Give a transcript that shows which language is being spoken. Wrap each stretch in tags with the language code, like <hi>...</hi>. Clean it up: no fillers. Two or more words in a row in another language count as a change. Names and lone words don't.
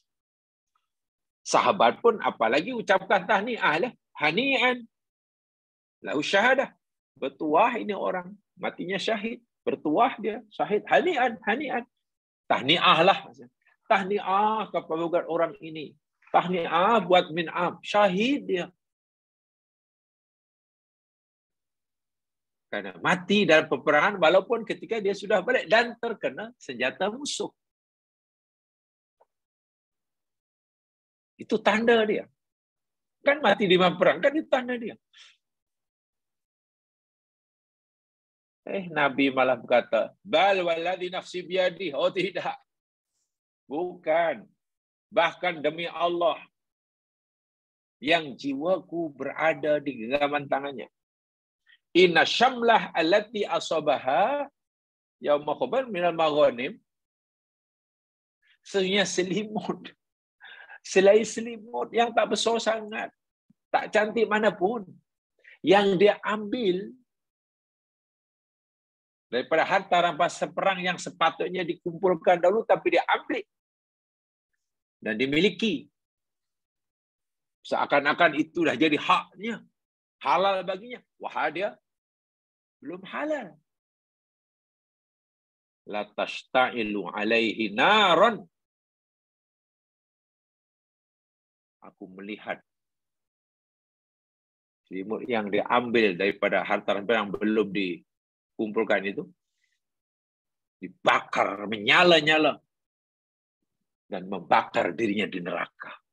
<ms>Sahabat pun apalagi ucapkan tahniah lah.</ms> <ar>هنيئا له الشهادة.</ar> <ms>Bertuah ini orang, matinya syahid. Bertuah dia, syahid.</ms> <ar>هنيئا، هنيئا.</ar> <ms>Tahniah lah. Tahniah kepada orang ini. Tahniah buat Min'am. Syahid dia. Karena mati dalam peperangan walaupun ketika dia sudah balik dan terkena senjata musuh. Itu tanda dia. Kan mati di perang, kan itu tanda dia. Nabi malah berkata,</ms> <ar>بل والذي نفسي بيده.</ar> <ms>Oh tidak. Bukan. Bahkan demi Allah yang jiwaku berada di genggaman tangannya.</ms> <ar>إن الشملة التي أصابها يوم خيبر من المغانم.</ar> <ms>Sesungguhnya selimut. Selai selimut yang tak besar sangat, tak cantik mana pun, yang dia ambil daripada harta rampasan perang yang sepatutnya dikumpulkan dahulu, tapi dia ambil dan dimiliki. Seakan-akan itu dah jadi haknya, halal baginya. Wah, dia belum halal.</ms> <ar>لتشتعل عليه نارا.</ar> <ms>Aku melihat selimut yang diambil daripada harta rampasan yang belum dikumpulkan itu dibakar, menyala-nyala dan membakar dirinya di neraka.</ms>